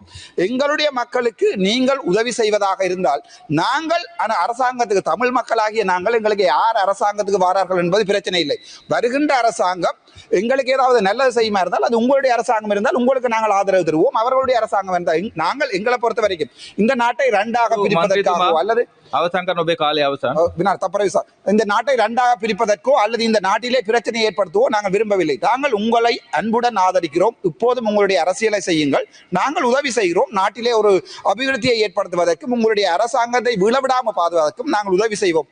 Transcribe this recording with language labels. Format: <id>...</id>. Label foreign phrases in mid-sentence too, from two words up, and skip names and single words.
<ta>எங்களுடைய மக்களுக்கு நீங்கள் உதவி செய்வதாக இருந்தால் நாங்கள் அரசாங்கத்துக்கு, தமிழ் மக்களாகிய நாங்கள், எங்களுக்கு யார் அரசாங்கத்துக்கு வாரார்கள் என்பது பிரச்சனை இல்லை. வருகின்ற அரசாங்கம் எங்களுக்கு ஏதாவது நல்லது செய்யுமா இருந்தால் அது உங்களுடைய அரசாங்கம் இருந்தால் உங்களுக்கு நாங்கள் ஆதரவு தருவோம். அவர்களுடைய அரசாங்கம் இருந்தால் நாங்கள் எங்களை பொறுத்த வரைக்கும் இந்த நாட்டை 2ஆக பிரிப்பதற்காகவோ அல்லது</ta> <si>අවසන් කරන ඔබේ කාලය අවසන්.</si> <ta>தப்பரவி சார் இந்த நாட்டை இரண்டாக பிரிப்பதற்கோ அல்லது இந்த நாட்டிலே பிரச்சனை ஏற்படுத்தவோ நாங்கள் விரும்பவில்லை. நாங்கள் உங்களை அன்புடன் ஆதரிக்கிறோம். இப்போதும் உங்களுடைய அரசியலை செய்யுங்கள். நாங்கள் உதவி செய்கிறோம். நாட்டிலே ஒரு அபிவிருத்தியை ஏற்படுத்துவதற்கும் உங்களுடைய அரசாங்கத்தை விழவிடாமல் பாதுகாப்பதற்கும் நாங்கள் உதவி செய்வோம்.</ta>